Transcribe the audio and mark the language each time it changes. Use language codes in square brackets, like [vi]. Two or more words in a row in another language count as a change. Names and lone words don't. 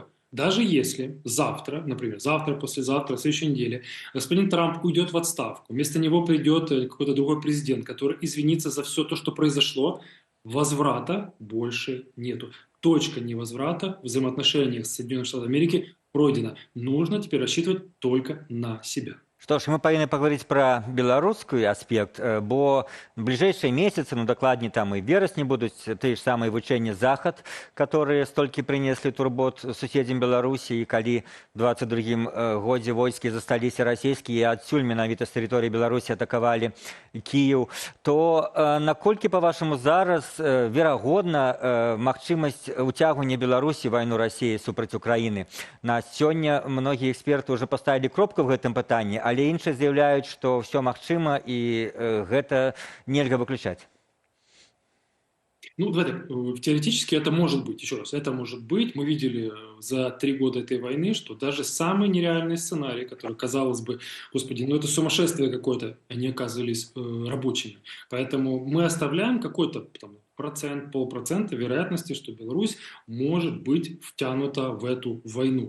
[ru] Даже если завтра, например, завтра, послезавтра, в следующей неделе господин Трамп уйдет в отставку, вместо него придет какой-то другой президент, который извинится за все то, что произошло, возврата больше нету. Точка невозврата в взаимоотношениях с Соединенными Штатами Америки пройдена. Нужно теперь рассчитывать только на себя. [be] Што ж, мы павінны паговорыць пра беларускі аспект, бо бліжэйшыя месяцы, дакладней там і верасні будуць тыя ж самыя вучэнні захад, которые столькі прынеслі турбот суседзям Беларусі, і калі ў 22-м годзе войскі засталіся расійскія, і адсюль менавіта з тэрыторыі Беларусі атакавалі Кіеў, то наколькі, па-вашаму, зараз верагодна магчымасць уцягвання Беларусі ў вайну Расіі супраць Украіны? На сёння многія эксперты ўжо паставілі кропку в гэтым пытанні, але іншыя заявляюць, што ўсё магчыма і гэта нельга выключаць. [ru] Ну, давайте, теоретически это может быть, еще раз, это может быть. Мы видели за 3 года этой войны, что даже самые нереальные сценарии, которые, казалось бы, господи, ну это сумасшествие какое-то, они оказывались рабочими. Поэтому мы оставляем какой-то там, процент, полпроцента вероятности, что Беларусь может быть втянута в эту войну.